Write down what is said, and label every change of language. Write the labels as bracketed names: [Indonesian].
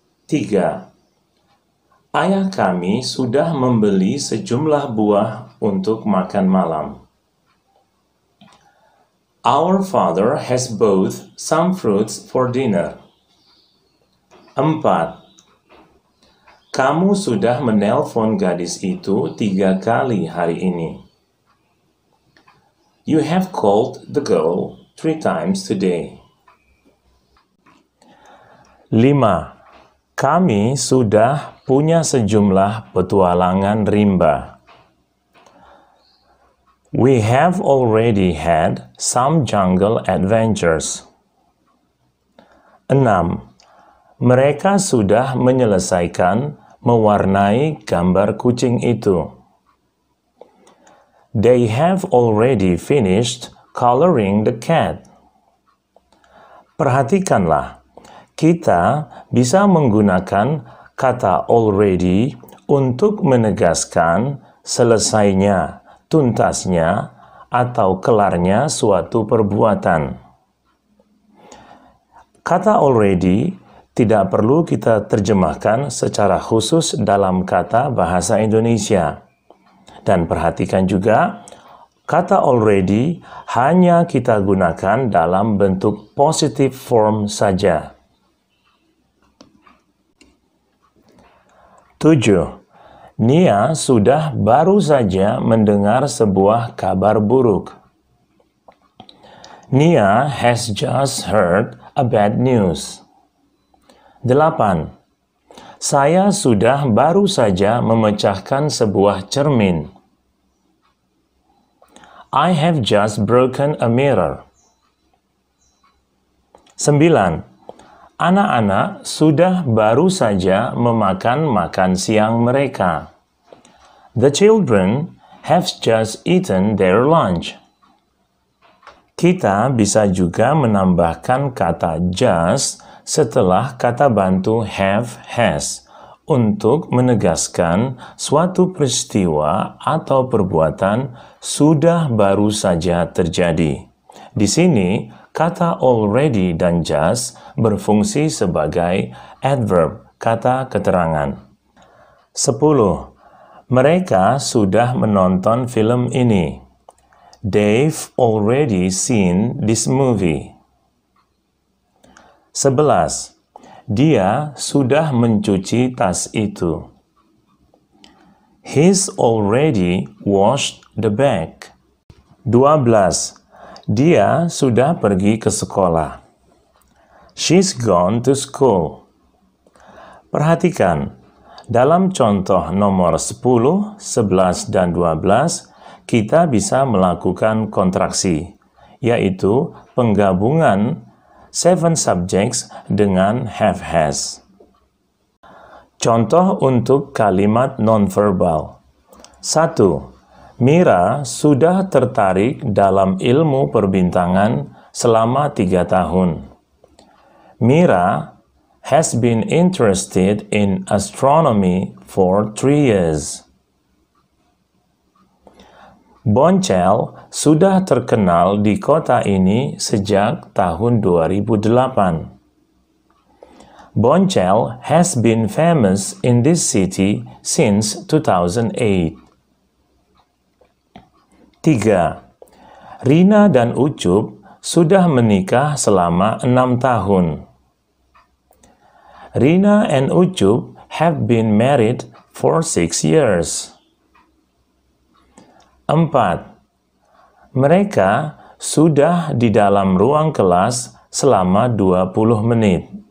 [Indonesian] 3. Ayah kami sudah membeli sejumlah buah untuk makan malam. [English] Our father has bought some fruits for dinner. 4. [Indonesian] Kamu sudah menelpon gadis itu 3 kali hari ini. [English] You have called the girl 3 times today. 5. [Indonesian] Kami sudah punya sejumlah petualangan rimba. [English] We have already had some jungle adventures. 6. [Indonesian] Mereka sudah menyelesaikan mewarnai gambar kucing itu. [English] They have already finished coloring the cat. [Indonesian] Perhatikanlah, kita bisa menggunakan kata already untuk menegaskan selesainya, tuntasnya, atau kelarnya suatu perbuatan. Kata already tidak perlu kita terjemahkan secara khusus dalam kata bahasa Indonesia. Dan perhatikan juga, kata already hanya kita gunakan dalam bentuk positive form saja. 7. Nia sudah baru saja mendengar sebuah kabar buruk. [English] Nia has just heard a bad news. 8. [Indonesian] Saya sudah baru saja memecahkan sebuah cermin. [English] I have just broken a mirror. 9. [Indonesian] Anak-anak sudah baru saja memakan makan siang mereka. [English] The children have just eaten their lunch. [Indonesian] Kita bisa juga menambahkan kata just setelah kata bantu have, has, untuk menegaskan suatu peristiwa atau perbuatan sudah baru saja terjadi. Di sini, kata already dan just berfungsi sebagai adverb, kata keterangan. 10. Mereka sudah menonton film ini. [English] They've already seen this movie. 11. [Indonesian] Dia sudah mencuci tas itu. [English] He's already washed the bag. 12. [Indonesian] Dia sudah pergi ke sekolah. [English] She's gone to school. [Indonesian] Perhatikan, dalam contoh nomor 10, 11, dan 12, kita bisa melakukan kontraksi, yaitu penggabungan 7 subjects dengan have has. Contoh untuk kalimat nonverbal. 1. Mira sudah tertarik dalam ilmu perbintangan selama 3 tahun. [English] Mira has been interested in astronomy for 3 years. [Indonesian] Boncel sudah terkenal di kota ini sejak tahun 2008. [English] Boncel has been famous in this city since 2008. 3. [Indonesian] Rina dan Ucup sudah menikah selama 6 tahun. [English] Rina and Ucup have been married for 6 years. [Indonesian] 4. Mereka sudah di dalam ruang kelas selama 20 menit.